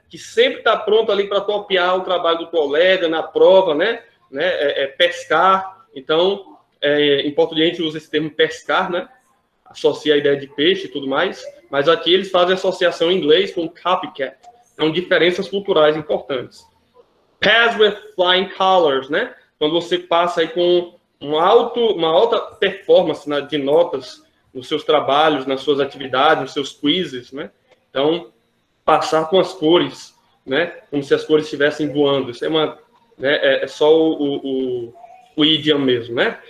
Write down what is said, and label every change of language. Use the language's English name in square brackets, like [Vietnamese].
[Portuguese] Que sempre está pronto ali para copiar o trabalho do colega na prova, né? Pescar. Então, em português a gente usa esse termo pescar, né? Associa a ideia de peixe e tudo mais. Mas aqui eles fazem associação em inglês com copycat. São diferenças culturais importantes. [English] Pass with flying colors, né? [Portuguese] Quando você passa aí com uma alta performance de notas nos seus trabalhos, nas suas atividades, nos seus quizzes, né? Então, passar com as cores, né? Como se as cores estivessem voando. Isso é só o idiom mesmo, né?